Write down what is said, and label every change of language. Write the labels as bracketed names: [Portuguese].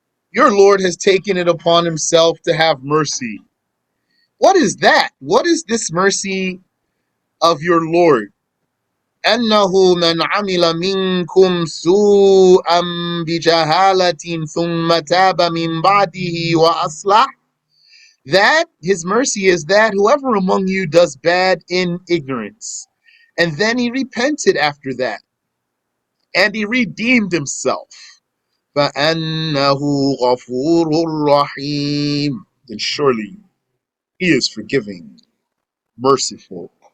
[English] Your Lord has taken it upon himself to have mercy. What is that? What is this mercy of your Lord? [Arabic] أنه من عمل منكم سوءا بجهالة ثم تاب من بعده وأصلح. [English] That his mercy is that whoever among you does bad in ignorance, and then he repented after that, and he redeemed himself. [Arabic] فَأَنَّهُ غَفُورٌ رَحِيمٌ. [English] Then surely He is forgiving, merciful.